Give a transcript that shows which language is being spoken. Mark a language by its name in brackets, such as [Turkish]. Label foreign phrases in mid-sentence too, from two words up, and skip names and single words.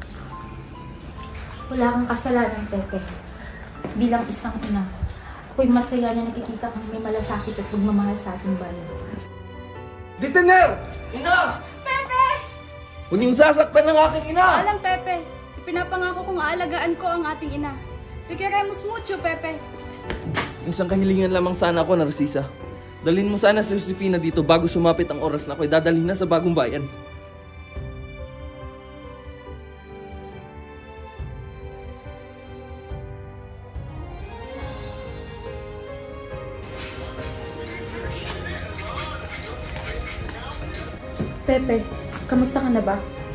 [Filipino] Wala kang kasalanan, Pepe. Bilang isang ina, ako'y masaya na nakikita kang may malasakit at pagmamahal sa ating bayan. Detener! Ina! Pepe! Huwag niyong sasaktan ng aking ina! Alang, Pepe. Ipinapangako kong aalagaan ko ang ating ina. [Spanish] Te queremos mucho, Pepe. [Filipino] Isang kahilingan lamang sana ako, Narcisa. Dalhin mo sana si Josefina dito bago sumapit ang oras na ako'y dadalhin na sa Bagong Bayan. Pepe, kamusta ka na ba?